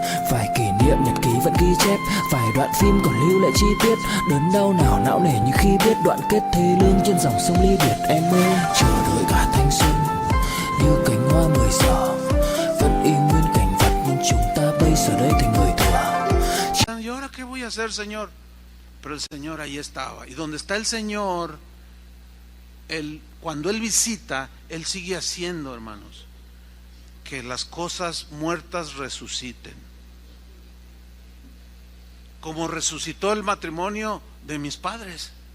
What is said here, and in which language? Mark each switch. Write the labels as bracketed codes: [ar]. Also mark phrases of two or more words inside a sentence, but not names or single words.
[vi] Vài kỷ niệm nhật ký vẫn ghi chép, vài đoạn phim còn lưu lại chi tiết. Đớn đau nào não nề như khi biết đoạn kết thê lương trên dòng sông ly biệt. Em ơi, chờ đợi cả thanh xuân như cánh hoa 10 giờ, vẫn y nguyên cảnh vật nhưng chúng ta bây giờ đây thành người thừa. [es] ¿y ahora qué voy a hacer, Señor? Pero el Señor ahí estaba. Y donde está el Señor, cuando Él visita, Él sigue haciendo, hermanos, que las cosas muertas resuciten. Como resucitó el matrimonio de mis padres.